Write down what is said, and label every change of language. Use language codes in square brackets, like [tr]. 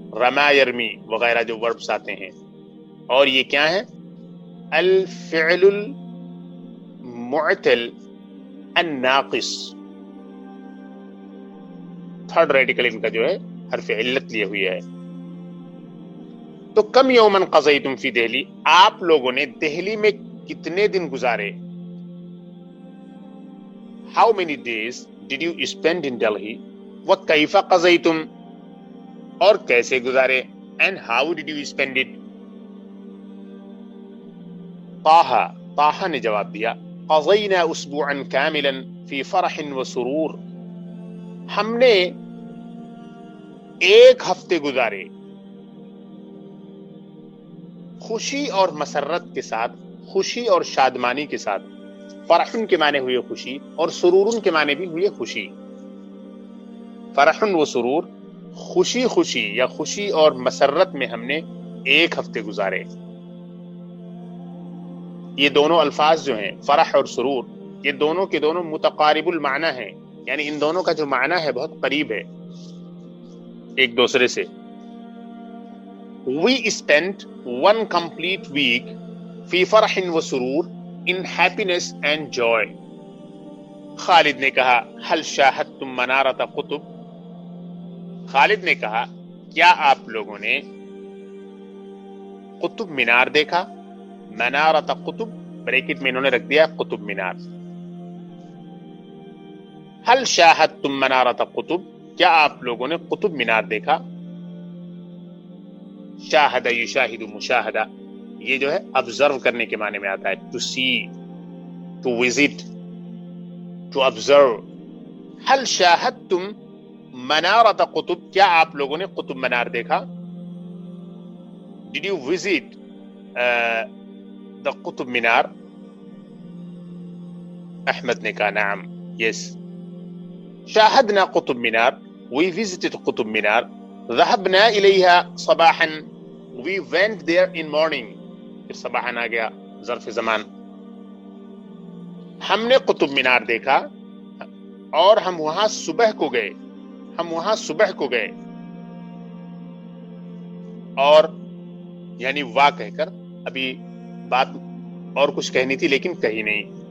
[ur] رما یرمی وغیرہ جو وربس آتے ہیں، اور یہ کیا ہے؟ الفعل المعتل الناقص. تھرڈ ریڈیکل ان کا جو ہے حرف علت لیے ہوئی ہے. تو [ar] کم یومن قضیتم فی دہلی، [ur] آپ لوگوں نے دہلی میں کتنے دن گزارے. [en] How many days did you spend in Delhi? [ar] وَكَيْفَ قَضَيْتُمْ، [ur] اور کیسے گزارے. [en] And how did you spend it? [ur] Taha نے جواب دیا [ar] قضینا اسبوعا کاملا فی فرح وسرور، [ur] ہم نے ایک ہفتے گزارے خوشی اور مسرت کے ساتھ، خوشی اور شادمانی کے ساتھ. فرحن کے معنی ہوئے خوشی اور سرورن کے معنی بھی ہوئے خوشی. فرحن و سرور، خوشی خوشی یا خوشی اور مسرت میں ہم نے ایک ہفتے گزارے. یہ دونوں الفاظ جو ہیں فرح اور سرور، یہ دونوں کے دونوں متقارب المعنی ہیں، یعنی ان دونوں کا جو معنی ہے بہت قریب ہے. ایک دوسرے سے. [en] We spent one complete week [ar] فی فرح و سرور [en] in happiness and joy. [ur] خالد نے کہا [ar] هل شاہدتم منارۃ قطب. [ur] خالد نے کہا کیا آپ لوگوں نے قطب مینار دیکھا؟ منارۃ قطب بریکٹ میں انہوں نے رکھ دیا قطب مینار. [ar] هل شاہدتم منارۃ قطب، [ur] کیا آپ لوگوں نے قطب مینار دیکھا؟ شاہد یشاہد مشاہدہ، یہ جو ہے آبزرو کرنے کے معنی میں آتا ہے. [en] To see, to visit, to observe. [ar] هل شاہدتم منارۃ قطب، [ur] کیا آپ لوگوں نے قطب مینار دیکھا؟ [en] Did you visit the [ur] Qutub Minar? Ahmad نے کہا نعم، yes. [ar] شاہدنا [en] Qutub Minar, we visited Qutub Minar. [ar] ذهبنا إليها صباحا، [en] we went there in morning. [ur] پھر صباحا آ گیا ظرف زمان. ہم نے قطب مینار دیکھا اور ہم وہاں صبح کو گئے. ہم وہاں صبح کو گئے. اور یعنی واہ کہہ کر، ابھی بات اور کچھ کہنی تھی لیکن کہی نہیں.